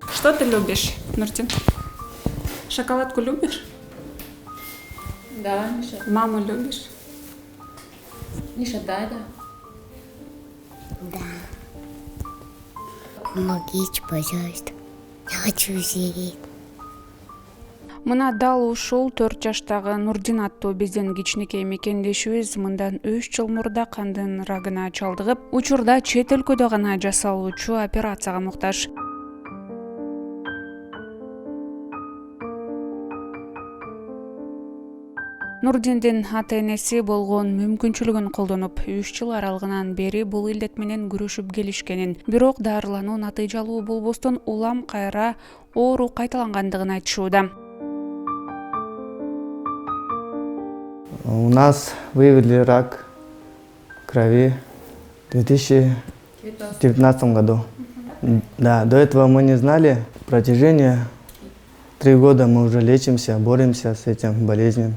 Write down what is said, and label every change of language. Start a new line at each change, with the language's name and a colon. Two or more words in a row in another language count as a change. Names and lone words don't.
Russian: Что ты любишь, Нуртин? Шоколадку любишь? Да, Миша. Маму любишь? Миша, да. Да. Помогите, пожалуйста. Я хочу сидеть.
Kyrgyz: Мына дал ушул 4 жаштагы Нурдин аттуу бизден кичинекей мекендешибиз мындан 3 жыл мурда кандын рагына чалдыгып, учурда чет өлкөдө гана жасалуучу операцияга муктаж. Нурдиндин ата-энеси болгон мүмкүнчүлүгүн колдонуп, 3 жыл аралыгынан бери бул илдет менен күрөшүп келишкенин, бирок дарылануу натыйжалуу болбостон улам кайра оору кайталангандыгын айтышууда.
Russian: У нас выявили рак крови в 2019 году. Да, до этого мы не знали. В протяжении 3 года мы уже лечимся, боремся с этим болезнью.